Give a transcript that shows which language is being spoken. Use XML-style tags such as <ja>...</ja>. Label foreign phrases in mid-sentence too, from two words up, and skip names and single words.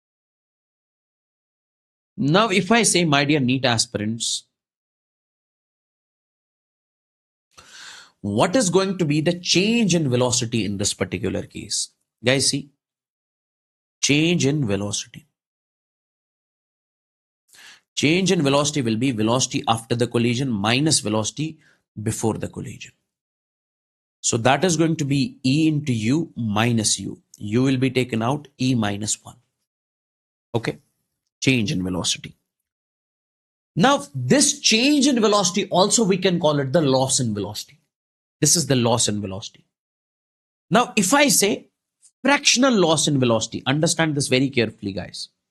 <en>Now, if I say, my dear NEET aspirants, what is going to be the change in velocity in this particular case? Guys, see, change in velocity. Change in velocity will be velocity after the collision minus velocity before the collision. So that is going to be e into u minus u. U will be taken out, e minus 1. Okay, change in velocity. Now, this change in velocity also we can call it the loss in velocity. This is the loss in velocity. Now, if I say fractional loss in velocity, understand this very carefully, guys.</en>